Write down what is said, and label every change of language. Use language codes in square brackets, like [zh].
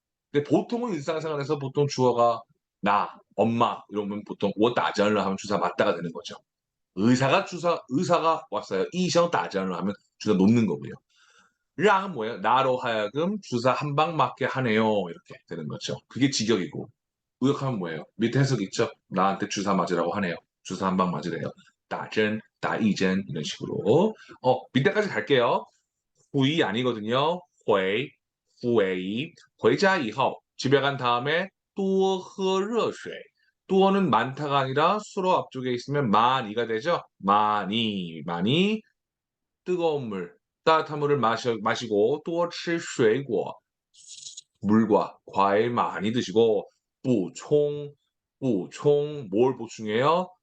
[ko] 근데 보통은 일상생활에서 보통 주어가 나, 엄마 이러면 보통 [zh] 我打针了 [ko] 하면 주사 맞다가 되는 거죠. 의사가 왔어요. [zh] 医生打针了 [ko] 하면 주사 놓는 거고요. 랑은 뭐예요? 나로 하여금 주사 한 방 맞게 하네요. 이렇게 되는 거죠. 그게 직역이고 의역하면 뭐예요? 밑에 해석 있죠? 나한테 주사 맞으라고 하네요. 주사 한 방 맞으래요. [zh] 打针, 打一针 [ko] 이런 식으로. 밑에까지 갈게요. 후이 아니거든요. 回 후웨이 [zh] 回家以后 [ko] 집에 간 다음에 [zh] 多喝热水 [ko] 多는 많다가 아니라 수로 앞쪽에 있으면 많이가 되죠. 많이 뜨거운 물 따뜻한 물을 마시고 [zh] 多吃水果 [ko] 물과 과일 많이 드시고 补充뭘 보충해요?